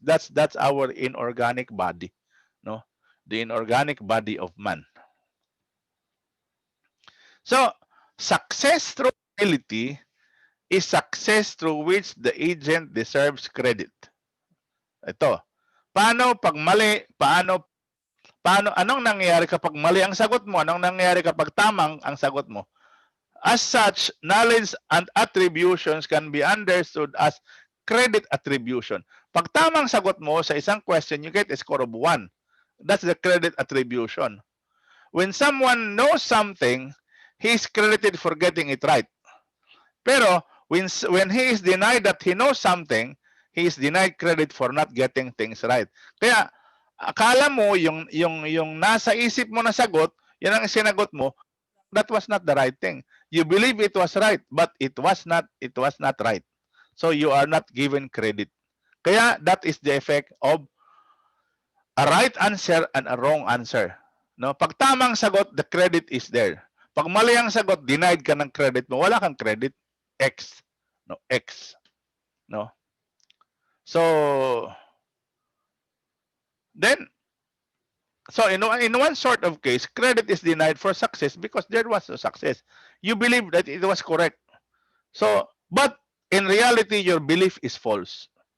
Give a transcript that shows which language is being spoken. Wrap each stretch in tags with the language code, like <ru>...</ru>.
<en>That's our inorganic body, no? The inorganic body of man. So, success through ability is success through which the agent deserves credit.</en> <tl>Ito. Paano pag mali? Anong nangyayari kapag mali ang sagot mo? Anong nangyayari kapag tamang ang sagot mo?</tl> <en>As such, knowledge and attributions can be understood as credit attribution.</en> <tl>Pag tamang sagot mo sa isang</tl> <en>question, you get a score of 1. That's the credit attribution. When someone knows something, he is credited for getting it right. Pero when he is denied that he knows something, he is denied credit for not getting things right.</en> <tl>Kaya akala mo yung nasa isip mo na sagot, yan ang sinagot mo,</tl> <en>that was not the right thing. You believe it was right, but it was not right. So you are not given credit. Kaya that is the effect of a right answer and a wrong answer. No,</en> <tl>pag tamang sagot,</tl> <en>the credit is there.</en> <tl>Pag mali ang sagot, denied ka ng credit mo, wala kang credit.</tl> <en>X. No, X. No. So then, so in one sort of case, credit is denied for success because there was a success. You believe that it was correct. So, but in reality, your belief is false.</en>